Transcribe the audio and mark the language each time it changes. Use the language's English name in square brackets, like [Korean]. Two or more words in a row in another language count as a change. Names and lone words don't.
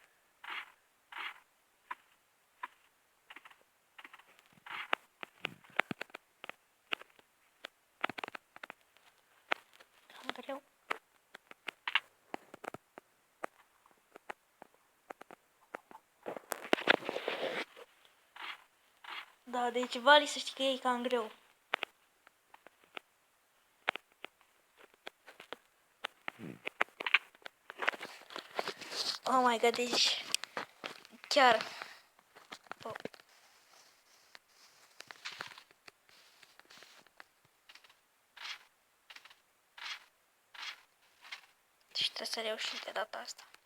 [Romanian] Cam greu. Da, deci Vali să știi că e cam greu. [English] Oh my god, [Romanian] deci chiar. Oh. Deci trebuie să reușim de data asta.